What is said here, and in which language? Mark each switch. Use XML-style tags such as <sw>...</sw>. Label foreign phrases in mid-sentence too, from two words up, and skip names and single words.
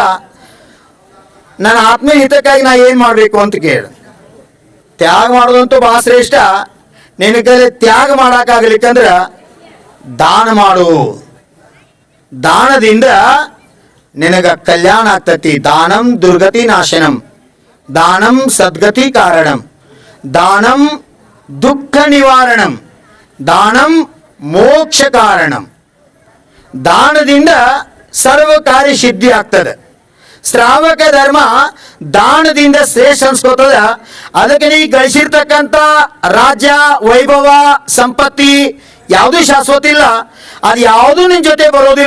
<kn>ನನ್ನ ಆತ್ಮ ಹಿತಕ್ಕಾಗಿ ನಾ ಏನ್ ಮಾಡ್ಬೇಕು ಅಂತ ಕೇಳ. ತ್ಯಾಗ ಮಾಡೋದಂತೂ ಭಾಳ ಶ್ರೇಷ್ಠ. ನಿನ್ನ ಕೈಲಿ ತ್ಯಾಗ ಮಾಡಕ್ಕಾಗಲಿಕ್ಕಂದ್ರ ದಾನ ಮಾಡು. ದಾನದಿಂದ ನಿನಗ ಕಲ್ಯಾಣ ಆಗ್ತತಿ.</kn> <sa>ದಾನಂ ದುರ್ಗತಿ ನಾಶನಂ, ದಾನಂ ಸದ್ಗತಿ ಕಾರಣಂ, ದಾನಂ ದುಃಖ ನಿವಾರಣಂ, ದಾನಂ ಮೋಕ್ಷ ಕಾರಣಂ.</sa> <kn>ದಾನದಿಂದ ಸರ್ವ ಕಾರ್ಯ ಸಿದ್ಧಿ ಆಗ್ತದೆ. ಶ್ರಾವಕ ಧರ್ಮ ದಾನದಿಂದ ಶ್ರೇಷ್ಠ ಅನ್ಸ್ಕೋತದ. ಅದಕ್ಕೆ ನೀ ಗಳಿಸಿರ್ತಕ್ಕಂಥ ರಾಜ್ಯ ವೈಭವ ಸಂಪತ್ತಿ ಯಾವುದೂ ಶಾಶ್ವತ ಇಲ್ಲ. ಅದು ಯಾವುದೂ ನಿನ್ ಜೊತೆ ಬರೋದಿಲ್ಲ.</kn>